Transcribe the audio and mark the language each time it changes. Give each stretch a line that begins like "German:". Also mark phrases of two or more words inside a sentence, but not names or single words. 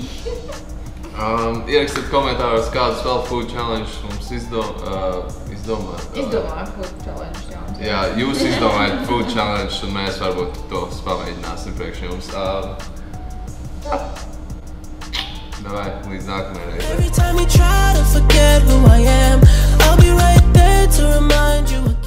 Latvian: Ierakstiet komentāros, kādus vēl
English: food challenge
Latvian: mums izdomāt. Izdomāju
English: food challenge,
Latvian: jā. Jā, jūs izdomājat
English: food challenge,
Latvian: un mēs varbūt tos pamēģināsim priekš jums. Davai, līdz nākamajai reizei.
English: Every time you try to forget who I am, I'll be right there to remind you.